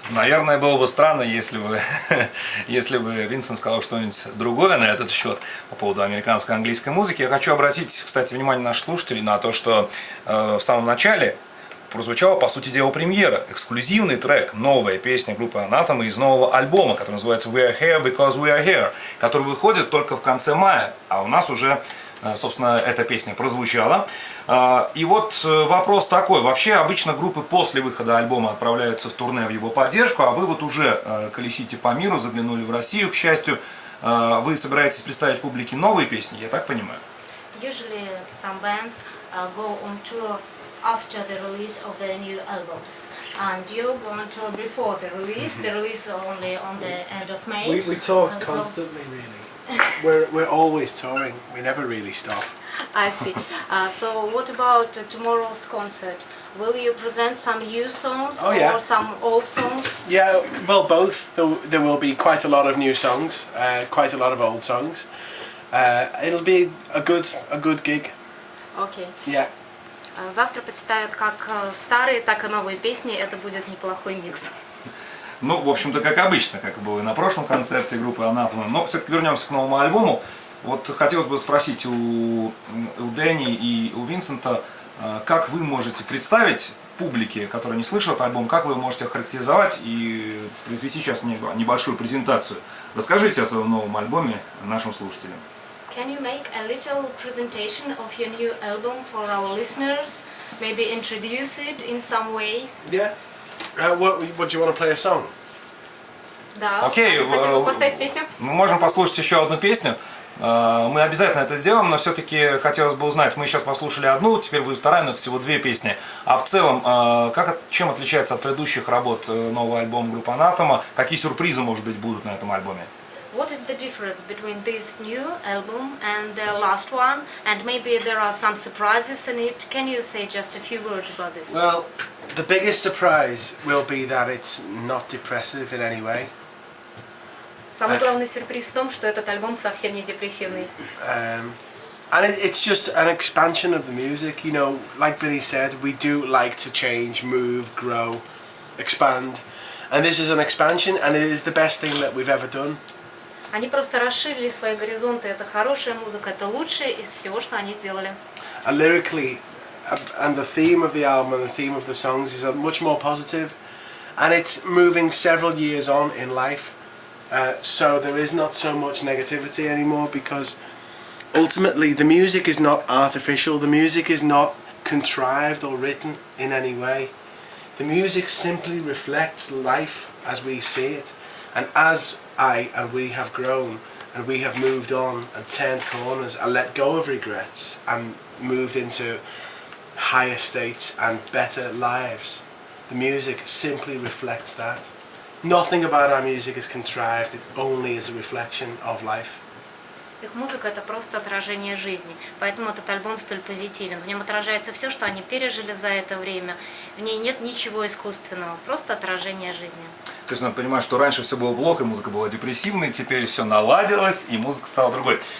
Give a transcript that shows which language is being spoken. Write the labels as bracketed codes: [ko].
[ru] Наверное, было бы странно, если бы Винсент сказал что-нибудь другое на этот счет по поводу американской и английской музыки. Я хочу обратить, кстати, внимание наших слушателей на то, что в самом начале прозвучала, по сути дела, премьера, эксклюзивный трек, новая песня группы АНАФЕМА из нового альбома, который называется We Are Here Because We Are Here, который выходит только в конце мая, а у нас уже, собственно, эта песня прозвучала. И вот вопрос такой, вообще обычно группы после выхода альбома отправляются в турне в его поддержку, а вы вот уже колесите по миру, заглянули в Россию, к счастью, вы собираетесь представить публике новые песни, я так понимаю? [en] Usually some bands go on tour after the release of the new albums, and you go on tour before the release only on the end of May. We tour constantly, really. We're always touring. We never really stop. I see. So what about tomorrow's concert? Will you present some new songs or some old songs? Yeah, well, both. There will be quite a lot of new songs, quite a lot of old songs. It'll be a good gig. Okay. Yeah. [ru] Завтра представят как старые, так и новые песни. Это будет неплохой микс. Ну, в общем-то, как обычно, как и было и на прошлом концерте группы АНАФЕМА. Но все-таки вернемся к новому альбому. Вот хотелось бы спросить у Дэнни и у Винсента, как вы можете представить публике, которая не слышала альбом, как вы можете охарактеризовать и произвести сейчас небольшую презентацию. Расскажите о своем новом альбоме нашим слушателям. [en] Can you make a little presentation of your new album for our listeners? Maybe introduce it in some way? Yeah. What do you want to play a song? [ru] Да. Окей, хотим бы поставить песню? Мы можем послушать еще одну песню. Мы обязательно это сделаем, но все-таки хотелось бы узнать, мы сейчас послушали одну, теперь будет вторая, но это всего две песни. А в целом, чем отличается от предыдущих работ новый альбом группы АНАФЕМА? Какие сюрпризы, может быть, будут на этом альбоме? [en] What is the difference between this new album and the last one? And maybe there are some surprises in it. Can you say just a few words about this? Well, the biggest surprise will be that it's not depressive in any way. [ru] Самый главный сюрприз в том, что этот альбом совсем не депрессивный. [en] And it's just an expansion of the music, like Vinny said, we do like to change, move, grow, expand. And this is an expansion, and it is the best thing that we've ever done. [ru] Они просто расширили свои горизонты. Это хорошая музыка, это лучшее из всего, что они сделали. [en] And lyrically, and the theme of the album and the theme of the songs is much more positive, and it's moving several years on in life. So there is not so much negativity anymore, because ultimately the music is not artificial, the music is not contrived or written in any way. The music simply reflects life as we see it. And as I and we have grown and we have moved on and turned corners and let go of regrets and moved into higher states and better lives, the music simply reflects that. Nothing about our music is contrived, it only is a reflection of life. [ru] Их музыка это просто отражение жизни, поэтому этот альбом столь позитивен. В нем отражается все, что они пережили за это время. В ней нет ничего искусственного, просто отражение жизни. То есть надо понимать, что раньше все было плохо, музыка была депрессивной, теперь все наладилось, и музыка стала другой.